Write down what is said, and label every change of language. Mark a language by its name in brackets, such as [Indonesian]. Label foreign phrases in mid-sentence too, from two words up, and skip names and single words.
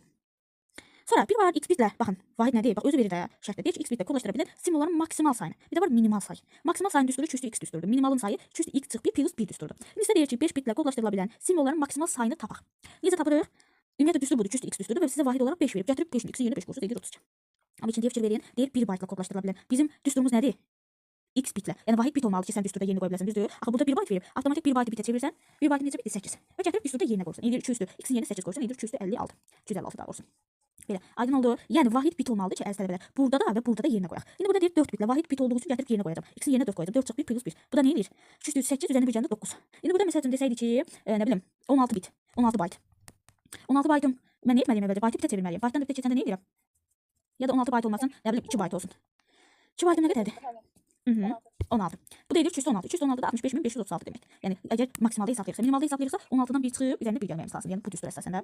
[Azerbaijani] Sonra bir var x bitlə, baxın, vahid nədir? Bax özü verir də şərtdə. Deyir ki, x bitlə kodlaşdıra bilir simvolların maksimal sayını. Bir də var minimal sayı. Maksimal sayının düsturu 2 üstü x düsturudur. Minimalın sayı 2 üstü x çıxıb 1 plus 1 düsturudur. İndi sizə deyir ki, 5 bitlə kodlaşdırıla bilən simvolların maksimal sayını tapaq. Necə tapırıq? Ümumiyyətlə düstur budur, 2 üstü x düsturudur və sizə vahid olaraq 5 verib. Gətirib 5-in x-in yerinə 5 qoyursunuz, edir 32. Amma ikinciyə fikir verin, deyir 1 baytla kodlaşdırıla bilən. Bizim düsturumuz nədir? X bitlə. Yəni vahid bit olmalıdır ki, sən düsturda yerinə qoya biləsən, düzdür? Axı burada 1 bayt verib. Avtomatik 1 baytı bitə çevirsən, 1 baytı necə bitdi? 8. Və gətirib düsturda yerinə qoyursan. İndir 2 üstü x-in yerinə 8 qoyursan, indir 2 üstü 56. 256 daha olsun. Belə. Aydın oldu. Yəni vahid bit olmalıdır ki, əziz tələbələr, burada da və burada da yerinə qoyaq. İndi burada deyir 4 bitlə vahid bit olduğu üçün gətirib yerinə qoyacağam. X-in yerinə 4 qoyacağam. 4 çıxıb 1 plus 1. Bu da nə edir? 2 üstü 8 üzərində bir cəmdə 9. İndi burada məsəl üçün desəydi ki, nə bilim, 16 bit, 16 bayt. 16 baytım mən nə etməliyəm əvvəlcə? Baytı bitə çevirməliyəm. Baytdan bitə keçəndə nə edirəm? Ya da 16 bayt olmasın, nə bilim 2 bayt olsun. 2 baytım nə qədərdir? 16. Bu da edir 216. 216 da 65536 demək. Yəni əgər maksimalda hesablayırsa, minimalda hesablayırsa 16-dan 1 çıxıb üzərində 1 gəlməyimiz lazım. Yəni bu düstur əsasən də.